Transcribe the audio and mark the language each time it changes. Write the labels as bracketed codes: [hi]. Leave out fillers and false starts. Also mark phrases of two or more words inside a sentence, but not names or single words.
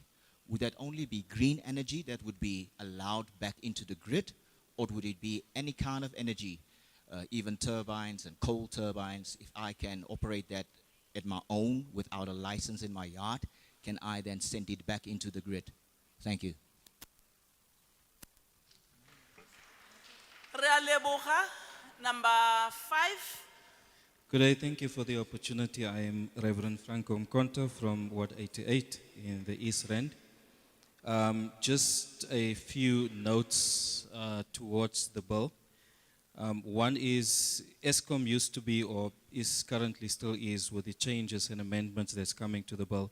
[en] Would that only be green energy that would be allowed back into the grid, or would it be any kind of energy, even turbines and coal turbines? If I can operate that at my own without a license in my yard, can I then send it back into the grid? Thank you. [nso] Re a leboga number 5. [en] Good day, thank you for the opportunity. I am Reverend Franco Mkonta from Ward 88 in the East Rand. Just a few notes towards the bill. One is Eskom used to be, or is currently still is, with the changes and amendments that's coming to the bill.